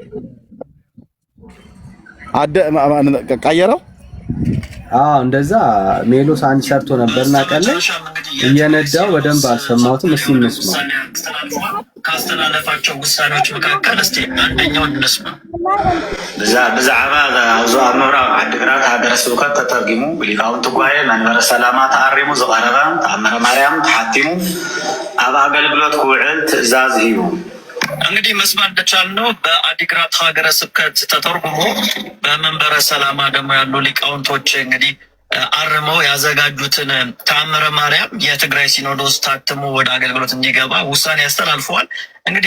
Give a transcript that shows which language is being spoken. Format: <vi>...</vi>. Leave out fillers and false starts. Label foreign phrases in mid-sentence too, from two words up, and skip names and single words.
<am>ቀየረው። እንደዛ ሜሎስ አንድ ሰርቶ ነበርና ቀለ እየነዳው በደንብ አልሰማሁትም። እስቲ እንስማ። ካስተላለፋቸው ውሳኔዎች መካከል እስቲ አንደኛው እንስማ።</am> <ti>ብዛዕባ ኣብዚ ኣብ ምብራቅ ዓዲግራት ሃገረ ስብከት ተተርጊሙ ብሊቃውንቲ ጉባኤ መንበረ ሰላማ ተኣሪሙ ዝቐረበ ተኣምረ ማርያም ተሓቲሙ ኣብ ኣገልግሎት ክውዕል ትእዛዝ ሂቡ።</ti> <am>እንግዲህ መስማት እንደቻልነው በአዲግራት ሀገረ ስብከት ተተርጉሞ በመንበረ ሰላማ ደግሞ ያሉ ሊቃውንቶች እንግዲህ አርመው ያዘጋጁትን ተአምረ ማርያም የትግራይ ሲኖዶስ ታትሞ ወደ አገልግሎት እንዲገባ ውሳኔ ያስተላልፈዋል። እንግዲህ</am>